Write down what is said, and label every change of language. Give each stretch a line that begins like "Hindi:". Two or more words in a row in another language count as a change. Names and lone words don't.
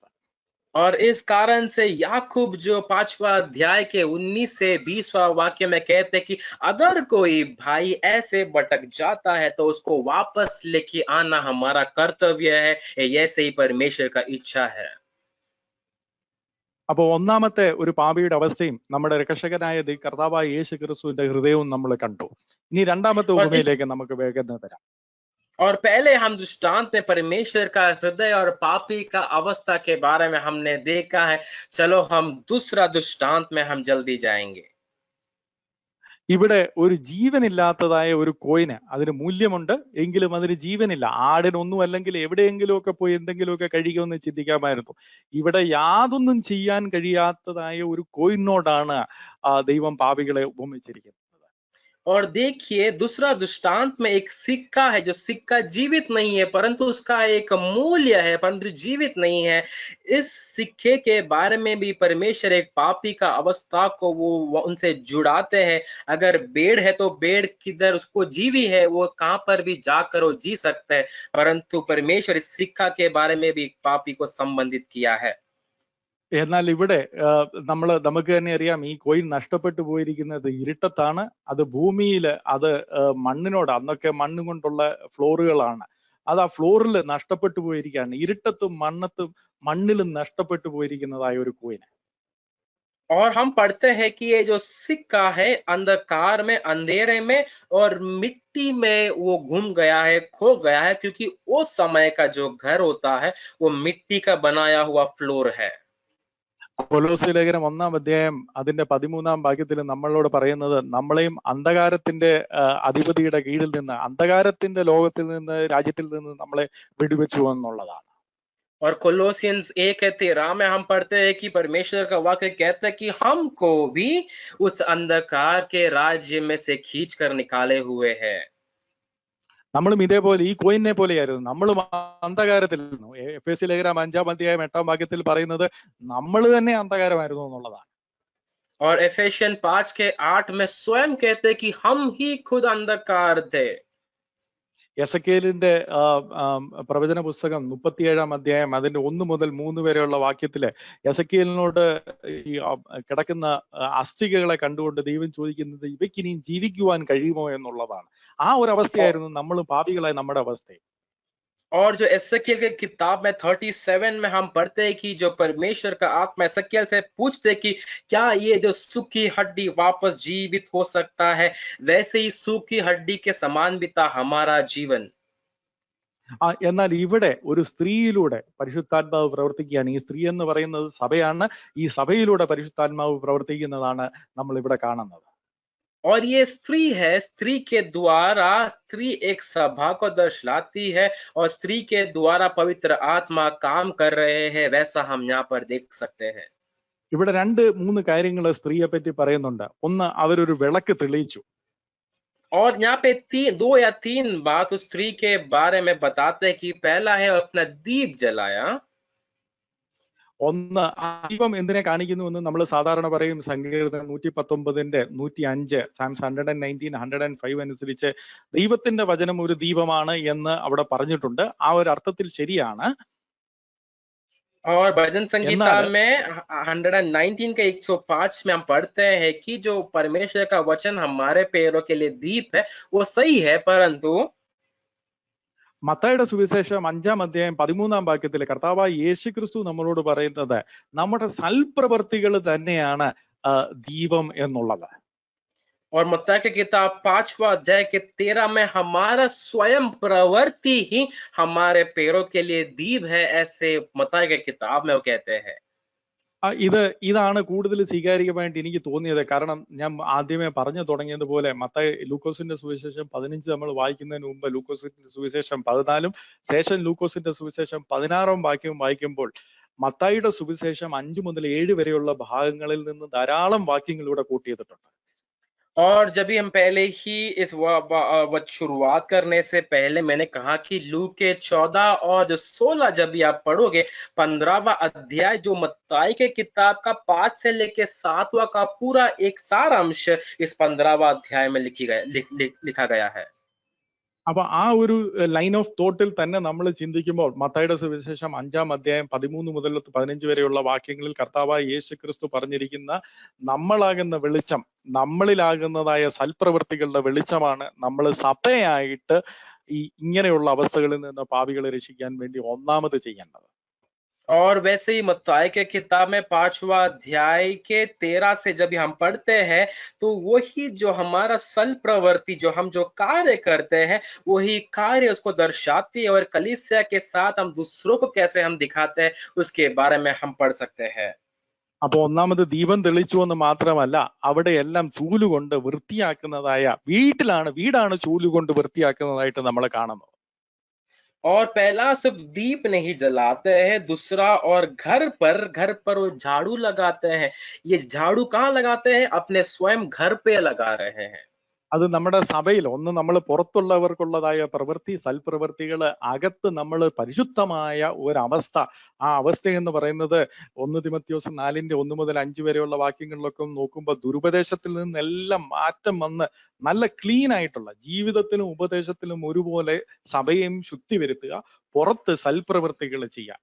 Hindi: और इस कारण से याकूब जो 5वां अध्याय के 19 से 20वां वाक्य में कहते हैं कि अगर कोई भाई ऐसे भटक जाता है तो उसको वापस लेके आना हमारा कर्तव्य है. ऐसे ही परमेश्वर का इच्छा है.
Malayalam: അപ്പോൾ ഒന്നാമത്തെ ഒരു പാപിയുടെ അവസ്ഥയും നമ്മുടെ രക്ഷകനായ കർത്താവായ യേശുക്രിസ്തുവിന്റെ ഹൃദയവും നമ്മൾ കണ്ടു. ഇനി രണ്ടാമത്തെ ഉപമയിലേക്ക് നമുക്ക് വേഗം തരാം.
Hindi: और पहले हम दृष्टांत में परमेश्वर का हृदय और पापी का अवस्था के बारे में हमने देखा है. चलो हम दूसरा दृष्टांत में हम जल्दी जाएंगे.
Malayalam: ഇവിടെ ഒരു ജീവനില്ലാത്തതായ ഒരു കോയിന്, അതിന് മൂല്യമുണ്ട് എങ്കിലും അതിന് ജീവനില്ല. ആടിനൊന്നും അല്ലെങ്കിൽ എവിടെയെങ്കിലും ഒക്കെ പോയി എന്തെങ്കിലുമൊക്കെ കഴിക്കുമെന്ന് ചിന്തിക്കാമായിരുന്നു. ഇവിടെ യാതൊന്നും ചെയ്യാൻ കഴിയാത്തതായ ഒരു കോയിനോടാണ് ദൈവം പാപികളെ ഉപമിച്ചിരിക്കുന്നത്.
Hindi: और देखिए दूसरा दृष्टांत में एक सिक्का है, जो सिक्का जीवित नहीं है परंतु उसका एक मूल्य है परंतु जीवित नहीं है। इस सिक्के के बारे में भी परमेश्वर एक पापी का अवस्था को वो उनसे जुड़ाते हैं। अगर भेड़ है तो भेड़ किधर उसको जीवी है, वो कहां पर भी जाकर वो जी सकता है, परंतु परमेश्वर इस सिक्का के बारे में भी एक पापी को संबंधित किया है।
Malayalam: എന്നാൽ ഇവിടെ നമുക്ക് തന്നെ അറിയാം, ഈ കോയിൻ നഷ്ടപ്പെട്ടു പോയിരിക്കുന്നത് ഇരുട്ടത്താണ്. അത് ഭൂമിയിൽ, അത് മണ്ണിനോട്, അന്നൊക്കെ മണ്ണ് കൊണ്ടുള്ള ഫ്ലോറുകളാണ്, അത് ആ ഫ്ലോറിൽ നഷ്ടപ്പെട്ടു പോയിരിക്കുകയാണ്. ഇരുട്ടത്തും മണ്ണിലും നഷ്ടപ്പെട്ടു പോയിരിക്കുന്നതായ ഒരു കോയിൻ.
Hindi: और हम पढ़ते हैं कि ये जो सिक्का है अंधकार में, अंधेरे में और मिट्टी में वो घूम गया है, खो गया है, क्योंकि वो समय का जो घर होता है वो मिट्टी का बनाया हुआ फ्लोर है।
Malayalam: കൊലോസ്യ ലേഖനം 1-ാം അധ്യായം അതിന്റെ 13-ാം വാക്യത്തിൽ നമ്മളോട് പറയുന്നത്, നമ്മളെയും അന്ധകാരത്തിന്റെ അധിപതിയുടെ കീഴിൽ നിന്ന്, അന്ധകാരത്തിന്റെ ലോകത്തിൽ നിന്ന്, രാജ്യത്തിൽ നിന്ന് നമ്മളെ വിടുവിച്ചു എന്നുള്ളതാണ്.
Hindi: और कोलोसियंस 1:13 में हम पढ़ते हैं कि परमेश्वर का वाक्य कहता है कि हमको भी उस अंधकार के राज्य में से खींच कर निकाले हुए हैं।
Malayalam: നമ്മളും ഇതേപോലെ ഈ കോയിനെ പോലെയായിരുന്നു. നമ്മളും അന്ധകാരത്തിലായിരുന്നു. എഫേസ്യ ലേഖനം 5-ാം അധ്യായം 8-ാം വാക്യത്തിൽ പറയുന്നത് നമ്മൾ തന്നെ അന്ധകാരമായിരുന്നു എന്നുള്ളതാണ്.
Hindi: और एफेसियन 5:8 में स्वयं कहते हैं कि हम ही खुद अंधकार थे।
Malayalam: എസക്കേലിന്റെ പ്രവചന പുസ്തകം 37-ാം അധ്യായം അതിന്റെ 1 മുതൽ 3 വരെയുള്ള വാക്യത്തില് എസക്കേലിനോട് ഈ കിടക്കുന്ന അസ്ഥികളെ കണ്ടുകൊണ്ട് ദൈവം ചോദിക്കുന്നത്, ഇവയ്ക്ക് ഇനിയും ജീവിക്കുവാൻ കഴിയുമോ എന്നുള്ളതാണ്. ആ ഒരു അവസ്ഥയായിരുന്നു നമ്മൾ പാപികളായ നമ്മുടെ അവസ്ഥ.
Hindi: और जो एसकेल के किताब में 37 में हम पढ़ते हैं कि जो परमेश्वर का आत्मा एसकेल से पूछते कि क्या ये जो सूखी हड्डी वापस जीवित हो सकता है, वैसे ही सूखी हड्डी के समान भी था हमारा जीवन।
Malayalam: എന്നാൽ ഇവിടെ ഒരു സ്ത്രീയിലൂടെ പരിശുദ്ധാത്മാവ് പ്രവർത്തിക്കുകയാണ്. ഈ സ്ത്രീ എന്ന് പറയുന്നത് സഭയാണ്. ഈ സഭയിലൂടെ പരിശുദ്ധാത്മാവ് പ്രവർത്തിക്കുന്നതാണ് നമ്മൾ ഇവിടെ കാണുന്നത്.
Hindi: और ये स्त्री है, स्त्री के द्वारा स्त्री एक सभा को दर्शाती है और स्त्री के द्वारा पवित्र आत्मा काम कर रहे हैं, वैसा हम यहाँ पर देख सकते हैं।
Malayalam: ഇവിടെ 2-3 കാര്യങ്ങൾ സ്ത്രീയെ പറ്റി പറയുന്നുണ്ട്. ഒന്ന്, അവരൊരു വിളക്ക് തെളിയിച്ചു.
Hindi: और यहाँ पे 2 या 3 बात उस स्त्री के बारे में बताते हैं कि पहला है अपना दीप जलाया।
Malayalam: ഒന്ന്, ദീപം എന്തിനെ കാണിക്കുന്നു എന്ന് നമ്മൾ സാധാരണ പറയും. സങ്കീർത്തനം 119-ന്റെ 105, സാംസ് 119, 105 അനുസരിച്ച് ദൈവത്തിന്റെ വചനം ഒരു ദീപമാണ് എന്ന് അവിടെ പറഞ്ഞിട്ടുണ്ട്. ആ ഒരു അർത്ഥത്തിൽ ശരിയാണ്.
Hindi: और भजन संगीता में 119 के 105 में हम पढ़ते हैं कि जो परमेश्वर का वचन हमारे पैरों के लिए दीप है, वो सही है, परंतु
Malayalam: മത്തായിയുടെ സുവിശേഷം 5-ാം അധ്യായം 13-ാം വാക്യത്തിൽ കർത്താവായ യേശു ക്രിസ്തു നമ്മളോട് പറയുന്നത് നമ്മുടെ സൽപ്രവർത്തികൾ തന്നെയാണ് ദീപം എന്നുള്ളത്.
Hindi: और मत्ती की किताब 5वां अध्याय के 13 में हमारा स्वयं प्रवृत्ति ही हमारे पैरों के लिए दीप है, ऐसे मत्ती की किताब में वो कहते हैं।
Malayalam: ഇതാണ് കൂടുതൽ സ്വീകാര്യമായിട്ട് എനിക്ക് തോന്നിയത്. കാരണം ഞാൻ ആദ്യമേ പറഞ്ഞു തുടങ്ങിയതുപോലെ ലൂക്കോസിന്റെ സുവിശേഷം 15 നമ്മൾ വായിക്കുന്നതിന് മുമ്പ് ലൂക്കോസിന്റെ സുവിശേഷം 14-ഉം ശേഷം ലൂക്കോസിന്റെ സുവിശേഷം 16-ാം വാക്യവും വായിക്കുമ്പോൾ മത്തായിയുടെ സുവിശേഷം 5 മുതൽ 7 വരെയുള്ള ഭാഗങ്ങളിൽ നിന്ന് ധാരാളം വാക്യങ്ങൾ ഇവിടെ കൂട്ടിയിട്ടുണ്ട്.
Hindi: और जब भी हम पहले ही इस शुरुआत करने से पहले मैंने कहा कि लूक के 14 और 16 जब भी आप पढ़ोगे 15वां अध्याय जो मत्ती के किताब का 5 से लेके 7वां का पूरा एक सारांश इस 15वां अध्याय में लिखा गया है।
Malayalam: അപ്പൊ ആ ഒരു
English: line of thought
Malayalam: തന്നെ നമ്മൾ ചിന്തിക്കുമ്പോൾ മത്തായിയുടെ സുവിശേഷം 5-ാം അധ്യായം 13 മുതൽ 15 വരെയുള്ള വാക്യങ്ങളിൽ കർത്താവായ യേശു ക്രിസ്തു പറഞ്ഞിരിക്കുന്ന നമ്മളാകുന്ന വെളിച്ചം, നമ്മളിലാകുന്നതായ സൽപ്രവൃത്തികളുടെ വെളിച്ചമാണ് നമ്മൾ സഭയായിട്ട് ഇങ്ങനെയുള്ള അവസ്ഥകളിൽ നിന്ന് പാപികളെ രക്ഷിക്കാൻ വേണ്ടി ഒന്നാമത് ചെയ്യേണ്ടത്.
Hindi: और वैसे ही मत्ती के किताब में 5वां अध्याय के 13 से जब हम पढ़ते हैं तो वही जो हमारा सल प्रवृत्ति, जो हम जो कार्य करते हैं, वही कार्य उसको दर्शाती है और कलीसिया के साथ हम दूसरों को कैसे हम दिखाते हैं उसके बारे में हम पढ़ सकते हैं।
Malayalam: അപ്പൊ ഒന്നാമത് ദീപം തെളിച്ചു എന്ന് മാത്രമല്ല, അവിടെ എല്ലാം ചൂലുകൊണ്ട് വൃത്തിയാക്കുന്നതായ വീടാണ് ചൂലുകൊണ്ട് വൃത്തിയാക്കുന്നതായിട്ട് നമ്മൾ കാണുന്നത്.
Hindi: और पहला सिर्फ दीप नहीं जलाते हैं, दूसरा और घर पर वो झाड़ू लगाते हैं। ये झाड़ू कहाँ लगाते हैं? अपने स्वयं घर पे लगा रहे हैं।
Malayalam: അത് നമ്മുടെ സഭയിൽ ഒന്ന് നമ്മൾ പുറത്തുള്ളവർക്കുള്ളതായ പ്രവൃത്തി, സൽപ്രവൃത്തികൾ, അകത്ത് നമ്മൾ പരിശുദ്ധമായ ഒരവസ്ഥ. ആ അവസ്ഥ എന്ന് പറയുന്നത് 1 തിമോഥെയോസ് 4:1-5 വരെയുള്ള വാക്യങ്ങളിലൊക്കെ നോക്കുമ്പോൾ ദുരുപദേശത്തിൽ നിന്നെല്ലാം മാറ്റം വന്ന് നല്ല ക്ലീൻ ആയിട്ടുള്ള ജീവിതത്തിലും ഉപദേശത്തിലും ഒരുപോലെ സഭയെയും ശുദ്ധി വരുത്തുക, പുറത്ത് സൽപ്രവൃത്തികൾ ചെയ്യുക.